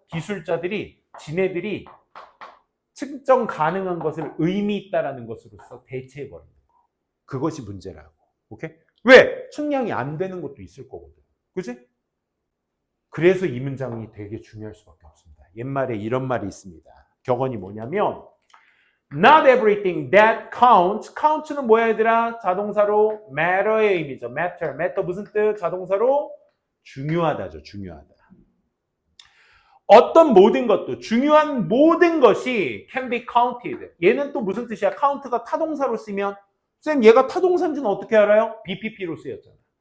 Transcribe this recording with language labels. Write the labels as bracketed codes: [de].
[ko] 기술자들이 지네들이 측정 가능한 것을 의미 있다라는 것으로서 대체해버리는 거. 그것이 문제라고. 오케이? 왜? 측량이 안 되는 것도 있을 거거든. 그치? 그래서 이 문장이 되게 중요할 수밖에 없습니다. 옛말에 이런 말이 있습니다. 격언이 뭐냐면 [en] Not everything that counts. [ko] count는 뭐야 얘들아? 자동사로 matter의 의미죠. matter. matter 무슨 뜻? 자동사로 중요하다죠. 중요하다. 어떤 모든 것도 중요한 모든 것이 [en] can be counted. [ko] 얘는 또 무슨 뜻이야? count가 타동사로 쓰면 쌤 얘가 타동사인지는 어떻게 알아요? BPP로 쓰였잖아.